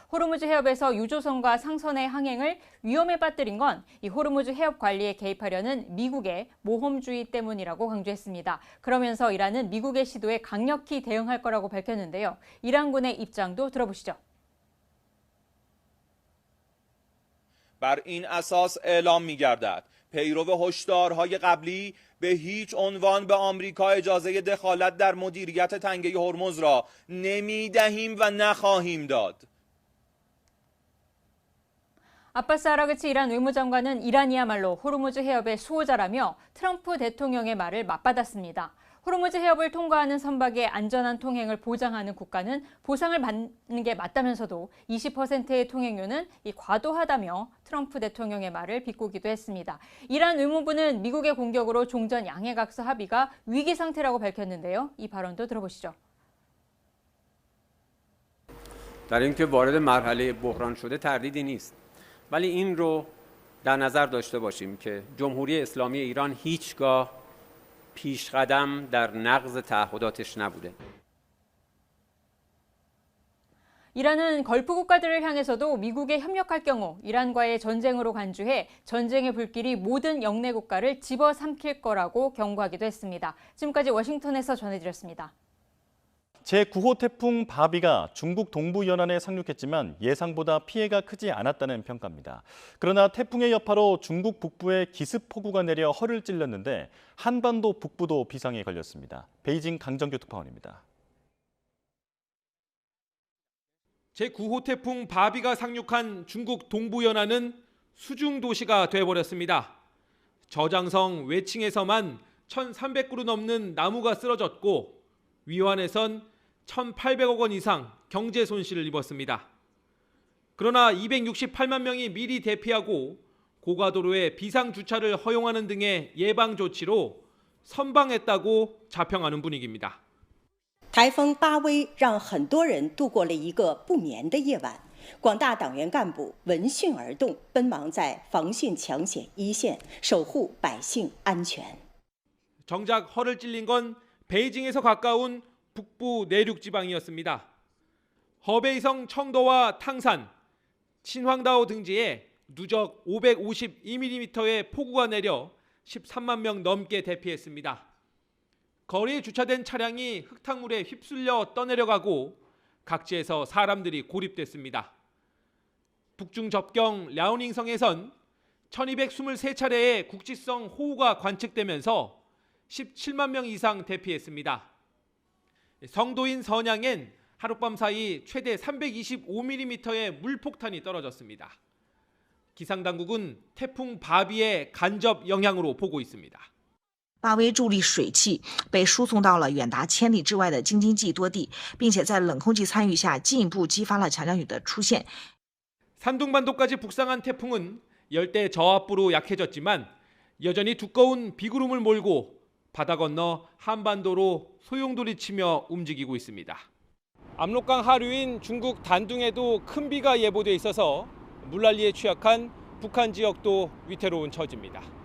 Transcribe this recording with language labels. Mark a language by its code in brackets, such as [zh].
[ko] 호르무즈 해협에서 유조선과 상선의 항행을 위험에 빠뜨린 건 이 호르무즈 해협 관리에 개입하려는 미국의 모험주의 때문이라고 강조했습니다. 그러면서 이란은 미국의 시도에 강력히 대응할 거라고 밝혔는데요. 이란군의 입장도 들어보시죠. [fa] بر این اساس اعلام می‌گردد پیرو هشدارهای قبلی به هیچ عنوان به آمریکا اجازه دخالت در مدیریت تنگه هرمز را نمی‌دهیم و نخواهیم داد. [ko] 아바스 아라그치 이란 외무장관은 이란이야말로 호르무즈 해협의 수호자라며 트럼프 대통령의 말을 맞받았습니다. 호르무즈 해협을 통과하는 선박의 안전한 통행을 보장하는 국가는 보상을 받는 게 맞다면서도 20%의 통행료는 과도하다며 트럼프 대통령의 말을 비꼬기도 했습니다. 이란 외무부는 미국의 공격으로 종전 양해각서 합의가 위기 상태라고 밝혔는데요. 이 발언도 들어보시죠. [fa] در اینکه وارد مرحله بحران شده تردیدی نیست. ولی این رو در نظر داشته باشیم که جمهوری اسلامی ایران هیچگاه پیشقدم در نقض تعهداتش نبوده. [ko] 이란은 걸프 국가들을 향해서도 미국에 협력할 경우 이란과의 전쟁으로 간주해 전쟁의 불길이 모든 영내 국가를 집어삼킬 거라고 경고하기도 했습니다. 지금까지 워싱턴에서 전해드렸습니다. 제9호 태풍 바비가 중국 동부 연안에 상륙했지만 예상보다 피해가 크지 않았다는 평가입니다. 그러나 태풍의 여파로 중국 북부에 기습폭우가 내려 허를 찔렸는데 한반도 북부도 비상에 걸렸습니다. 베이징 강정규 특파원입니다. 제9호 태풍 바비가 상륙한 중국 동부 연안은 수중 도시가 되어버렸습니다. 저장성 외칭에서만 1,300그루 넘는 나무가 쓰러졌고 위완에선 1,800억 원 이상 경제 손실을 입었습니다. 그러나 268만 명이 미리 대피하고 고가도로에 비상주차를 허용하는 등의 예방 조치로 선방했다고 자평하는 분위기입니다. [zh] 台风巴威让很多人度过了一个不眠的夜晚。广大党员干部闻讯而动，奔忙在防汛抢险一线，守护百姓安全。 [ko] 정작 허를 찔린 건 베이징에서 가까운 북부 내륙 지방이었습니다. 허베이성 청도와 탕산, 신황다오 등지에 누적 552mm의 폭우가 내려 13만 명 넘게 대피했습니다. 거리에 주차된 차량이 흙탕물에 휩쓸려 떠내려가고 각지에서 사람들이 고립됐습니다. 북중 접경 랴오닝성에선 1223차례의 국지성 호우가 관측되면서 17만 명 이상 대피했습니다. 성도인 선양엔 하룻밤 사이 최대 325mm의 물폭탄이 떨어졌습니다. 기상당국은 태풍 바비의 간접 영향으로 보고 있습니다. [zh] 巴威助力水汽被输送到了远达千里之外的京津冀多地，并且在冷空气参与下，进一步激发了强降雨的出现。 [ko] 산둥반도까지 북상한 태풍은 열대 저압부로 약해졌지만 여전히 두꺼운 비구름을 몰고 바다 건너 한반도로 소용돌이치며 움직이고 있습니다. 압록강 하류인 중국 단둥에도 큰 비가 예보돼 있어서 물난리에 취약한 북한 지역도 위태로운 처지입니다.